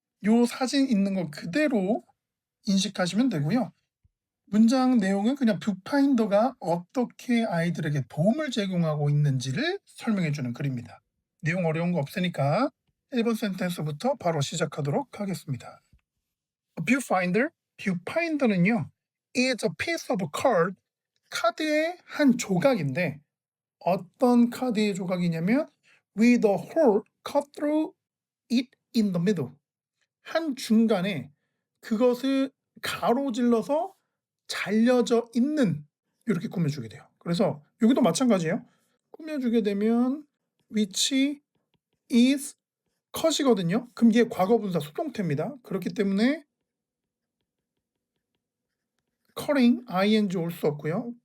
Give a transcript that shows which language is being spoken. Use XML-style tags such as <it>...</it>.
<ko>요 사진 있는 거 그대로 인식하시면 되고요. 문장 내용은 그냥 뷰파인더가 어떻게 아이들에게 도움을 제공하고 있는지를 설명해 주는 글입니다. 내용 어려운 거 없으니까 1번 센텐스부터 바로 시작하도록 하겠습니다.</ko> <en>A viewfinder,</en> <ko>뷰파인더는요,</ko> <en>is a piece of card,</en> <ko>카드의 한 조각인데 어떤 카드의 조각이냐면</ko> <en>with a hole cut through it in the middle.</en> <ko>한 중간에 그것을 가로질러서 잘려져 있는 이렇게 꾸며주게 돼요. 그래서 여기도 마찬가지예요. 꾸며주게 되면</ko> <en>which is cut</en> <ko>이거든요. 그럼 이게 과거분사 수동태입니다. 그렇기 때문에 cutting ing 올 수 없고요.</ko>